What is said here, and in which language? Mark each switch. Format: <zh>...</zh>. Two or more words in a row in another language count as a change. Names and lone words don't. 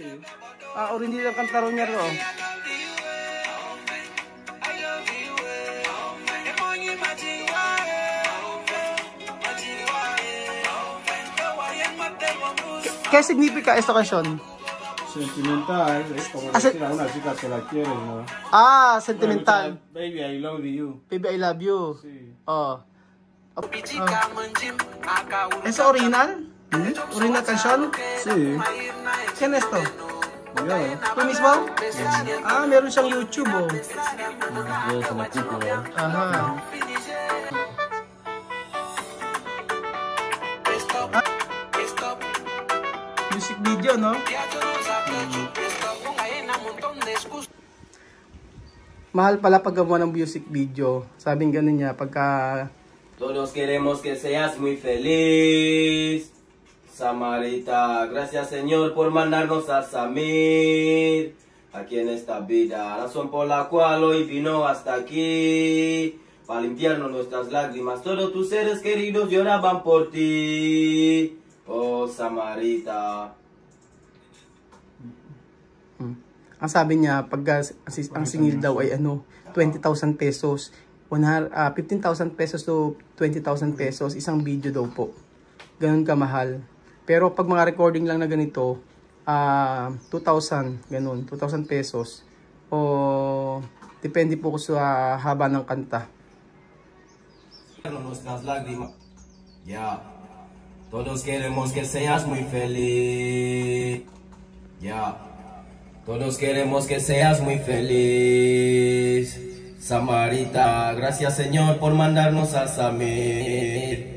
<es>Original cantaron niya ro. ¿Qué significa esta canción? Sentimental, es como decir a una chica que la quiere, ¿no? Sentimental.</es> <en>Baby, I love you. Baby, I love you.</en> <es>Sí. ¿Es original? ¿Original canción? Sí. ¿Quién es esto? Yo. ¿Tú mismo?</es> <tl>Meron siyang YouTube, oh.</tl> <es>Yo se la quito, ¿no?</es> <en>Aha. Music video, no?</en> <tl>Mahal pala pag gawa ng</tl> <en>music video.</en> <tl>Sabing ganun niya, pagka...</tl> <es>Todos queremos que seas muy feliz, Samarita. Gracias, Señor, por mandarnos a Samir aquí en esta vida. Razón por la cual hoy vino hasta aquí, para limpiarnos nuestras lágrimas. Todos tus seres queridos lloraban por ti, oh Samarita.</es> <tl>Ang sabi niya, pag ang singil daw ay 20,000 pesos. 15,000 pesos to 20,000 pesos. Isang video daw po. Ganun kamahal. Pero pag mga recording lang na ganito, 2,000, ganun. 2,000 pesos. O depende po ko sa haba ng kanta.</tl> <es>Nuestras lágrimas. Ya. Todos queremos que seas muy feliz. Ya. Todos queremos que seas muy feliz, Samarita. Gracias, Señor, por mandarnos a Samir.</es>